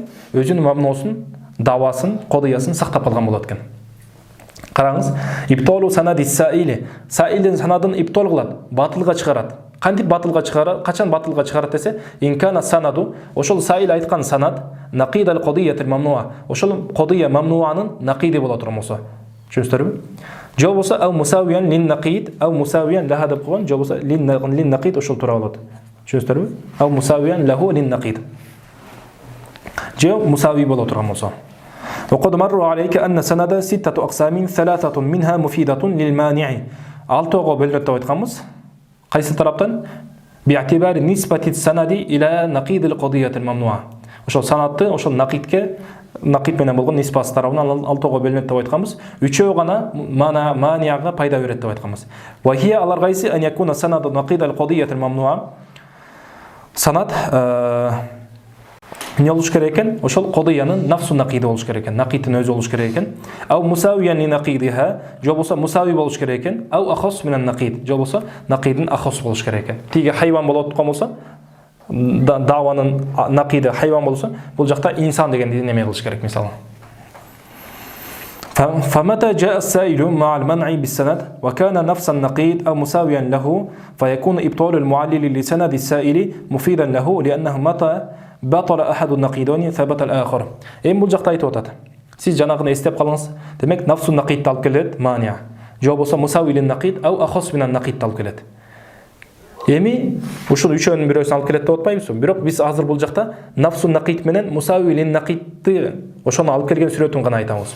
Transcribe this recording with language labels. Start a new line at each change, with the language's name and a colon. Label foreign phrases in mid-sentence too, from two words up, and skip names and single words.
Kyrgyz: Өзүнүн мамнусун, давасын, кодыясын сактап калган болот экен.
Arabic: Караңыз, إبطال سند السائل.
Kyrgyz: Саилдин санадын ибтал кылат, батылга чыгарат. Кантип батылга чыгарат? Качан батылга чыгарат десе,
Arabic: إن كان السند,
Kyrgyz: ошол саил айткан санат
Arabic: نقيض القضية الممنوعة.
Kyrgyz: Ошол кодия мамнуанын нақиди боло турган болсо. Түшүнүңүздөрбү? Же болбосо
Arabic: أو مساويا للنقيض, أو مساويا لها
Kyrgyz: деп койгон, же болбосо
Arabic: للنقيض
Kyrgyz: ошол туура болот. Түшүнүңүздөрбү?
Arabic: أو مساويا له للنقيض.
Kyrgyz: Же мусави боло турган болсо.
Arabic: وقد مر عليك أن سند 6 أقسام 3 منها مفيدة للمانع.
Kyrgyz: 6 бөлүнөт деп айтканбыз. Кайсы тараптан?
Arabic: باعتبار نسبة السند إلى نقيض القضية الممنوعة.
Kyrgyz: Ошол санатты, ошол нақидке нақид менен болгон ниспасы тарабынан алтоого бөлүнөт деп айтканбыз. Үчөө гана манияга пайда берет деп айтканбыз.
Arabic: وهي
Kyrgyz: алар кайсы
Arabic: أن يكون السند نقيض القضية الممنوعة.
Kyrgyz: Санат не болуш керек экен? Ошол кодиянын
Arabic: نفس نقيض
Kyrgyz: болуш керек экен. Нақидтин өзү болуш керек экен.
Arabic: أو مساويا لنقيضها,
Kyrgyz: же болсо мусави болуш керек экен.
Arabic: أو أخص من النقيض,
Kyrgyz: же болсо нақидин ахос болуш керек экен. Тиги хайван болот болсо, даванын нақиди хайван болсо, бул жакта инсан дегенди неме кылыш керек мисалы.
Arabic: فمتى جاء السائل مع المنع بالسند وكان نفس النقيض أو مساويا له فيكون إبطال المعلل لسند السائل مفيدا له لأنه متى بطل أحد النقيضين ثبت الآخر.
Kyrgyz: Эми бул жакта айтып атат. Сиз жанагыны эстеп калыңыз. Демек
Arabic: نفس النقيض
Kyrgyz: алып келет мания. Же болсо
Arabic: مساوي للنقيض أو أخص من النقيض
Kyrgyz: алып келет. Эми ушул үчөөнүн бирөөсүн алып келет деп атпайбызбы? Бирок биз азыр бул жакта
Arabic: نفس النقيض
Kyrgyz: менен мусавилин нақидти ошону алып келген сүрөтүн гана айтабыз.